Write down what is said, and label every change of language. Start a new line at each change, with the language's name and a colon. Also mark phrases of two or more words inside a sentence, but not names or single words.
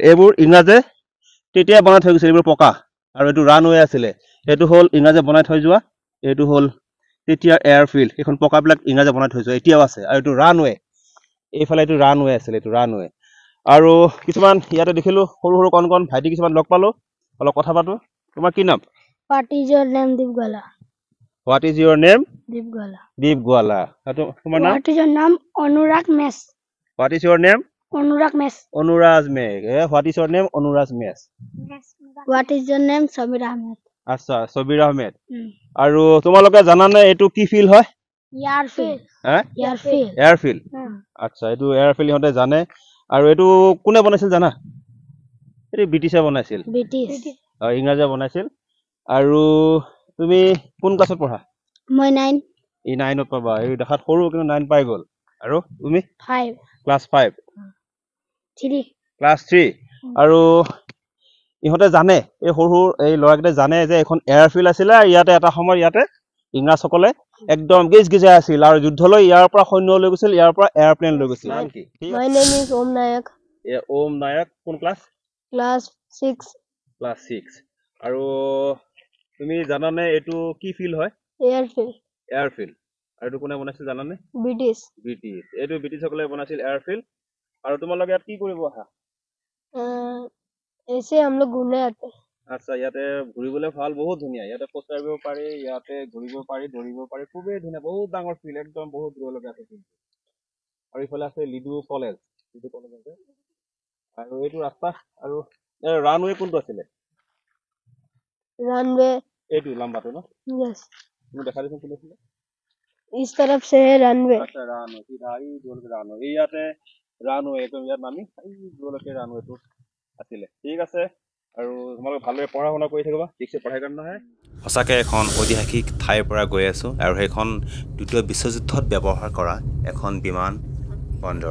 Assamese: এইবোৰ ইংৰাজে তেতিয়া বনাই থৈ গৈছিল, এইবোৰ পকা। আৰু এইটো ৰানৱে আছিলে, এইটো হ'ল ইংৰাজে বনাই থৈ যোৱা, এইটো হ'ল তেতিয়া এয়াৰফিল্ড। এইখন পকাবিলাক ইংৰাজে বনাই থৈ যোৱা এতিয়াও আছে। আৰু এইটো ৰানৱে, এইফালে এইটো ৰানৱে আছিলে, এইটো ৰানৱে। আৰু কিছুমান ইয়াতে দেখিলোঁ সৰু সৰু কণ ভাইটি কিছুমান লগ পালোঁ, অলপ কথা পাতো। তোমাৰ কি নাম?
English: What is your name, Deepgala? What is your name? Deepgala. Deepgala.
Assamese: তোমাৰ নাম?
English: What is your name? Anurag Mes. What is your name? Anurag Mes. Anurag Mes. What is your name? Anurag Mes. What is your name? Sabir Ahmed.
Assamese: আচ্ছা, সবিৰ আহমেদ। আৰু তোমালোকে জানানে এইটো কি ফিল্ড হয়?
English: Airfield. Airfield.
Assamese: এয়াৰফিল্ড। আচ্ছা, এইটো এয়াৰফিল্ড ইহঁতে জানে। আৰু এইটো কোনে বনাইছিল জানা? এইটো ব্ৰিটিছে বনাইছিল, ইংৰাজে বনাইছিল। আৰু তুমি কোন ক্লাছত পঢ়া? মই 9. এই 9ত পাবা। এই দেখাত সৰু কিন্তু 9 পাই গ'ল। আৰু তুমি? 5. ক্লাছ 5। 3. ক্লাছ 3। আৰু ইহঁতে জানে, এই সৰু এই ল'ৰাকেইটাই জানে যে এখন এয়াৰফিল্ড আছিলে, ইয়াতে এটা সময়ত ইয়াতে ইংৰাজসকলে একদম গিজগিজাই আছিল, আৰু যুদ্ধলৈ ইয়াৰ পৰা সৈন্য লৈ গৈছিল, ইয়াৰ পৰা এয়াৰপ্লেন লৈ গৈছিল। নাম কি?
English: My name is Om Nayak.
Assamese: ওম নায়ক। কোন ক্লাছ?
English: Class 6.
Assamese: ক্লাছ 6। আৰু তুমি জানানে এইটো কি ফিল্ড হয়?
English: Airfield.
Assamese: এয়াৰফিল্ড। আৰু এইটো কোনে বনাইছিল জানানে?
English: British.
Assamese: ব্ৰিটিছ। এইটো ব্ৰিটিছসকলে বনাইছিল এয়াৰফিল্ড। আৰু তোমালোকে ইয়াত কি কৰিব আহা?
Hindi: ऐसे हम लोग घूमने आते हैं।
Assamese: আচ্ছা, ইয়াতে ঘূৰিবলৈ ভাল, বহুত ধুনীয়া। ইয়াতে খোজ কাঢ়িব পাৰি, ইয়াতে ঘূৰিব পাৰি, দৌৰিব পাৰি, খুবেই ধুনীয়া, বহুত ডাঙৰ ফিল্ড, একদম বহুত দূৰলৈকে আছে ফিল্ড। আৰু ইফালে আছে লিডু কলেজ, আছে। আৰু এইটো ৰাস্তা। আৰু ৰানৱে কোনটো আছিলে?
English: Runway.
Assamese: এইটো লম্বাটো ন?
English: Yes.
Assamese: তুমি দেখা দিছোন কোন আছিলে?
Hindi: इस तरफ से है runway.
Assamese: আচ্ছা, ৰানৱে সিধা এই দূৰলৈকে ৰানৱে, এই ইয়াতে ৰানৱে, একদম ইয়াত নামি এই দূৰলৈকে ৰানৱেটো আছিলে। ঠিক আছে, আৰু তোমালোকে ভালদৰে পঢ়া শুনা কৰি থাকিবা, ঠিকছে পঢ়াই কাৰণে নহয়। সঁচাকৈ এখন ঐতিহাসিক ঠাইৰ পৰা গৈ আছোঁ, আৰু সেইখন দ্বিতীয় বিশ্বযুদ্ধত ব্যৱহাৰ কৰা এখন বিমান বন্দৰ।